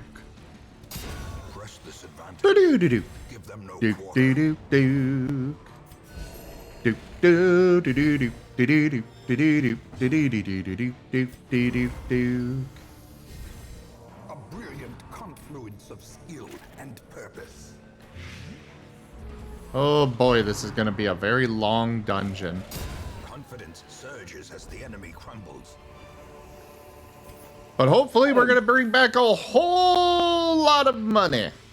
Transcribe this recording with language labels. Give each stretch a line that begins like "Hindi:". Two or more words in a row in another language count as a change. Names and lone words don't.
English: Press this advantage. Duke, Duke, Give them no Duke, quarter. Duke, Duke. Duke, Duke, Duke, Duke, Duke, Duke, Duke, Duke, Duke. A brilliant confluence of skill and purpose. Oh boy, this is gonna be a very long dungeon. Confidence surges as the enemy crumbles. But hopefully we're gonna bring back a whole lot of money.